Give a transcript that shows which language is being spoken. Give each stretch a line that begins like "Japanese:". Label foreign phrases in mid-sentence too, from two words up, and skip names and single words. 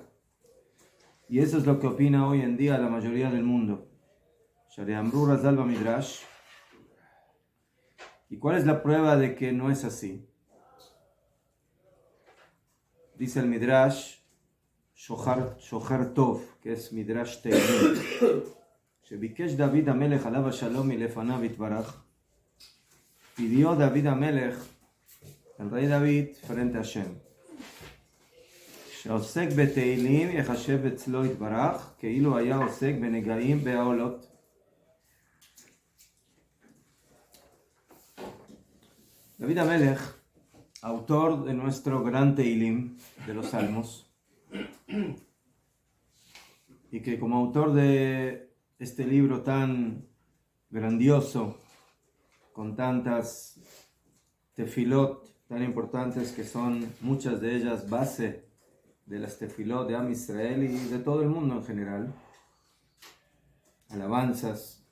Spanish: Y eso es lo que opina hoy en día la mayoría del mundo.
Hebrew: שהרי אמרו רז"ל מדרש.
Spanish: ¿Y cuál es la prueba de que no es así? Dice el Midrash Shohar Tov, que es
Hebrew: Midrash Teilim, שביקש דוד המלך עליו השלום מלפניו יתברך,
Spanish: pidió David Amelech, el rey David, frente a Hashem,
Hebrew: שעוסק בתהילים יחשב אצלו יתברך, כאילו היה עוסק בנגעים בעולות.
Spanish: David Amelech, autor de nuestro gran Teilim, de los Salmos, y que como autor de este libro tan grandioso, con tantas tefilot tan importantes que son muchas de ellas base de las tefilot de
Hebrew: עם ישראל
Spanish: y de todo el mundo en general, alabanzas.